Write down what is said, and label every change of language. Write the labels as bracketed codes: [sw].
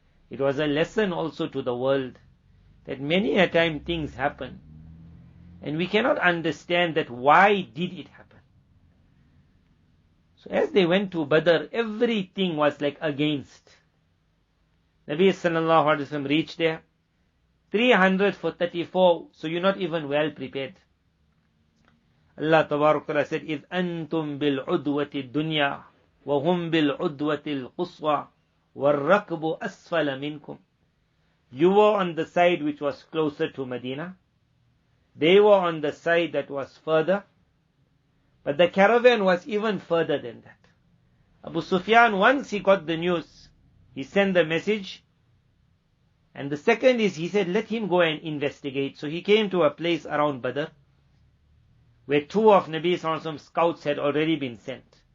[en] It was a lesson also to the world that many a time things happen and we cannot understand that why did it happen. So as they went to Badr, everything was like against. Nabi sallallahu alaihi wasallam reached there, 300 for 34, so you're not even well prepared. [ar] Allah Ta'ala said, إِذْ أَنْتُمْ بِالْعُدْوَةِ الدُّنْيَا وَهُمْ بِالْعُدْوَةِ الْقُصْوَى وَالرَّكْبُ أَسْفَلَ مِنْكُمْ. [en] You were on the side which was closer to Medina. They were on the side that was further. But the caravan was even further than that. Abu Sufyan, once he got the news, he sent the message. And the second is, he said, let him go and investigate. So he came to a place around Badr, where two of Nabi Sallallahu Alaihi Wasallam's scouts had already been sent.